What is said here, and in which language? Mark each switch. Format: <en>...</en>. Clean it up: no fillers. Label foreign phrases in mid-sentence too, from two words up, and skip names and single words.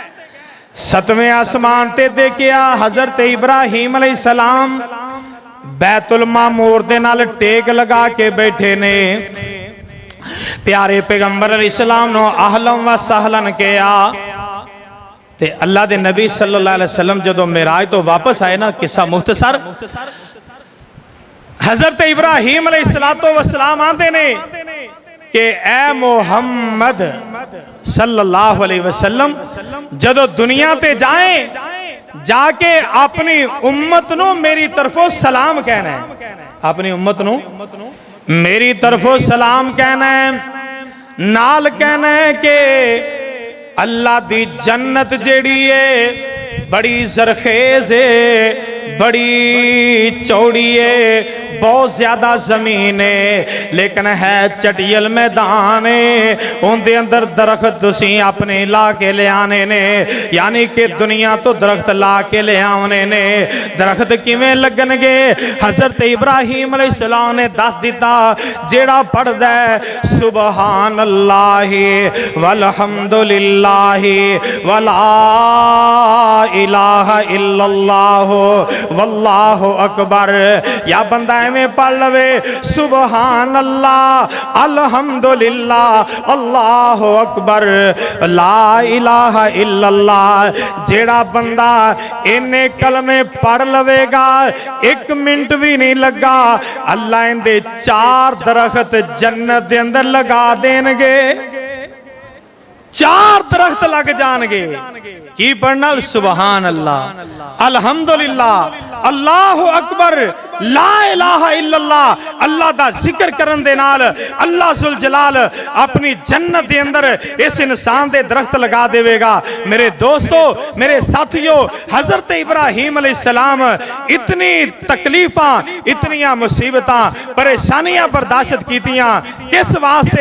<pa>ستویں اسمان تے دیکھیا حضرت ابراہیم علیہ السلام بیت المعمور دے نال ٹیک لگا کے بیٹھے نے. پیارے پیغمبر علیہ السلام نوں</pa> <ar>أهلا وسهلا</ar> <pa>کیا. تے اللہ دے نبی</pa> <ar>صلى الله عليه وسلم</ar> <pa>جدوں معراج تو واپس آئے نا، قصہ مختصر، حضرت ابراہیم</pa> <ar>عليه الصلاة والسلام</ar> <pa>آندے نے کہ اے محمد</pa> <ar>صلى الله عليه وسلم</ar> <pa>جدوں دنیا تے جائے جا کے اپنی امت نوں میری طرفوں سلام کہنا ہے, اپنی امت نوں میری طرفوں سلام کہنا ہے، نال کہنا ہے کہ اللہ دی جنت جیہڑی ہے بڑی زرخیز ہے، بڑی چوڑی ہے، بہت زیادہ زمین ہے، لیکن ہے چٹیل میدان ہے، انکے اندر درخت تسی اپنے لا کے لے آنے نے، یعنی کہ دنیا تو درخت لا کے لے آنے نے. درخت کیویں لگنگے؟ حضرت ابراہیم علیہ السلام نے دس دتا، جیہڑا پڑھدا ہے</pa> <ar>سبحان الله والحمد لله ولا إله إلا الله والله أكبر,</ar> <pa>یا بندہ میں پڑھ لوے</pa> <ar>سبحان الله الحمد لله الله أكبر لا إله إلا الله,</ar> <pa>جیہڑا بندہ اِنّے کلمے پڑھ لوے گا ایک منٹ بھی نہیں لگا، اللہ ایندے 4 درخت جنت دے اندر لگا دینگے، 4 درخت لگ جائیں گے. کی پڑھنا?</pa> <ar>سبحان الله الحمد لله الله أكبر لا إله إلا الله.</ar> <pa>اللہ دا ذکر کرن دے نال اللہ ذوالجلال اپنی جنت دے اندر اس انسان دے درخت لگا دیوے گا. میرے دوستو، میرے ساتھیو، حضرت ابراہیم علیہ السلام اتنی تکلیفاں، اتنیاں مصیبتاں، پریشانیاں برداشت کیتیاں کس واسطے?</pa>